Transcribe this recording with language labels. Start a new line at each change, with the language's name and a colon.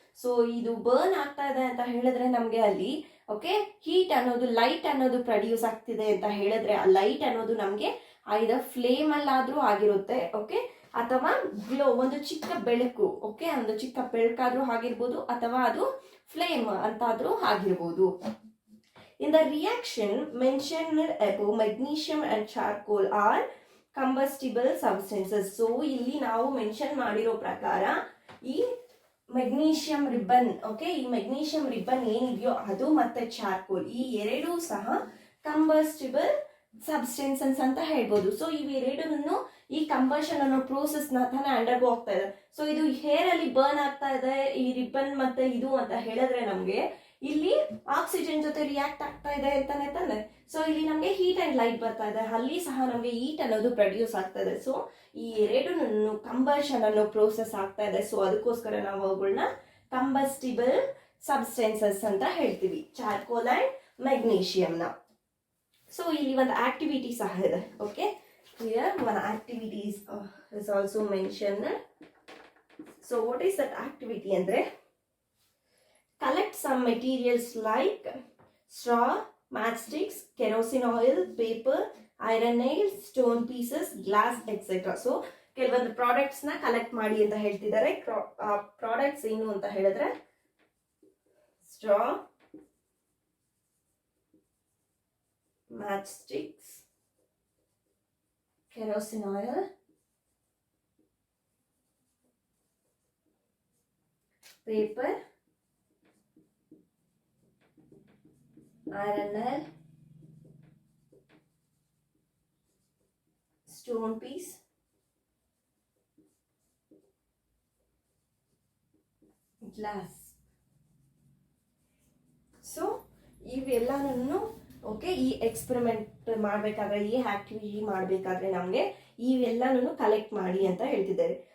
Kannada: So ಇದು burn ಆಗ್ತಾ ಇದೆ ಅಂತ ಹೇಳಿದ್ರೆ ನಮಗೆ ಅಲ್ಲಿ ಓಕೆ ಹೀಟ್ ಅನ್ನೋದು ಲೈಟ್ ಅನ್ನೋದು ಪ್ರೊಡ್ಯೂಸ್ ಆಗ್ತಿದೆ ಅಂತ ಹೇಳಿದ್ರೆ ಆ ಲೈಟ್ ಅನ್ನೋದು ನಮಗೆ ಐದರ್ ಫ್ಲೇಮ್ ಅಲ್ಲಾದ್ರೂ ಆಗಿರುತ್ತೆ. ಓಕೆ, ಅಥವಾ ಗ್ಲೋ ಒಂದು ಚಿಕ್ಕ ಬೆಳಕು. ಓಕೆ, ಒಂದು ಚಿಕ್ಕ ಬೆಳಕಾದ್ರೂ ಆಗಿರ್ಬೋದು ಅಥವಾ ಅದು ಫ್ಲೇಮ್ ಅಂತಾದ್ರೂ ಆಗಿರ್ಬೋದು.
English: In the reaction mentioned above, magnesium and charcoal are combustible substances.
Kannada: So ಇಲ್ಲಿ ನಾವು ಮೆನ್ಷನ್ ಮಾಡಿರೋ ಪ್ರಕಾರ ಈ ಮೆಗ್ನೀಷಿಯಂ ರಿಬ್ಬನ್ ಓಕೆ ಈ ಮೆಗ್ನೀಷಿಯಂ ರಿಬ್ಬನ್ ಏನಿದೆಯೋ ಅದು ಮತ್ತೆ ಚಾರ್ಕೋಲ್ ಈ ಎರಡೂ ಸಹ ಕಂಬಸ್ಟಿಬಲ್ ಸಬ್ಸ್ಟೆನ್ಸಸ್ ಅಂತ ಹೇಳ್ಬೋದು. ಸೊ ಇವೆರಡನ್ನು ಈ ಕಂಬಷನ್ ಅನ್ನೋ ಪ್ರೋಸೆಸ್ ನ ತಾನೇ ಅಂಡರ್ಗೋ ಆಗ್ತಾ ಇದೆ. ಸೊ ಇದು ಹೇರ್ ಅಲ್ಲಿ ಬರ್ನ್ ಆಗ್ತಾ ಇದೆ ಈ ರಿಬ್ಬನ್ ಮತ್ತೆ ಇದು ಅಂತ ಹೇಳಿದ್ರೆ ನಮ್ಗೆ ಇಲ್ಲಿ ಆಕ್ಸಿಜನ್ ಜೊತೆ ರಿಯಾಕ್ಟ್ ಆಗ್ತಾ ಇದೆ ಅಂತಾನೆ ತಾನೆ. ಸೊ ಇಲ್ಲಿ ನಮಗೆ ಹೀಟ್ ಅಂಡ್ ಲೈಟ್ ಬರ್ತಾ ಇದೆ, ಅಲ್ಲಿ ಸಹ ನಮಗೆ ಹೀಟ್ ಅನ್ನೋದು ಪ್ರೊಡ್ಯೂಸ್ ಆಗ್ತಾ ಇದೆ. ಸೊ ಈ ಎರಡು ಕಂಬಷನ್ ಅನ್ನೋ ಪ್ರೋಸೆಸ್ ಆಗ್ತಾ ಇದೆ. ಸೊ ಅದಕ್ಕೋಸ್ಕರ ನಾವು ಅವುಗಳನ್ನ ಕಂಬಸ್ಟಿಬಲ್ ಸಬ್ಸ್ಟೆನ್ಸಸ್ ಅಂತ ಹೇಳ್ತೀವಿ, ಚಾರ್ಕೋಲ್ ಅಂಡ್ ಮೆಗ್ನೀಷಿಯಂನ. ಸೊ ಇಲ್ಲಿ ಒಂದು ಆಕ್ಟಿವಿಟಿ ಸಹ ಇದೆ. Okay,
English: Here one activity is also mention. So what is that activity
Kannada: ಅಂದ್ರೆ,
English: collect some materials like straw, matchsticks, kerosene oil, paper, iron nails, stone pieces, glass, etc.
Kannada: So ಕೆಲವೊಂದು products ನ collect ಮಾಡಿ ಅಂತ ಹೇಳ್ತಿದ್ದಾರೆ. Products ಏನು ಅಂತ ಹೇಳಿದ್ರೆ, straw,
English: matchsticks, kerosene oil, paper, iron nail, stone piece, glass.
Kannada: So ಇವೆಲ್ಲನೂ ಓಕೆ, ಈ ಎಕ್ಸ್ಪೆರಿಮೆಂಟ್ ಮಾಡಬೇಕಾದ್ರೆ, ಈ ಆಕ್ಟಿವಿಟಿ ಮಾಡಬೇಕಾದ್ರೆ ನಮಗೆ ಇವೆಲ್ಲನೂ ಕಲೆಕ್ಟ್ ಮಾಡಿ ಅಂತ ಹೇಳ್ತಿದ್ದಾರೆ.